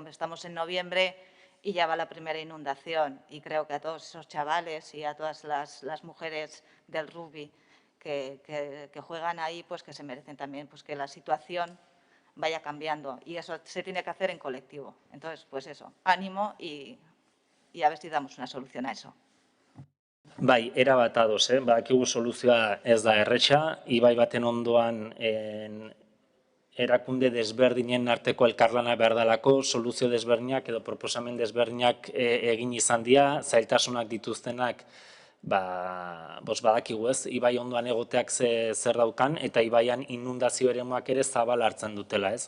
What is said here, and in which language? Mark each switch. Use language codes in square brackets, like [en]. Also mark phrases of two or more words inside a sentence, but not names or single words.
[es] Estamos en noviembre y ya va la primera inundación y creo que a todos esos chavales y a todas las mujeres del rugby que juegan ahí, pues que se merecen también pues que la situación vaya cambiando y eso se tiene que hacer en colectivo. Entonces, pues eso, ánimo y a ver si damos una solución a eso. [eu] Bai, erabat ados, badakigu soluzioa ez da erretxa, ibai baten ondoan erakunde desberdinen arteko elkarlana behar dalako, soluzio desberdinak edo proposamen desberdinak egin izan dira, zailtasunak dituztenak badakigu ez, ibai ondoan egoteak zer daukan, eta ibaian inundazio eremuak ere zabal hartzen dutela ez.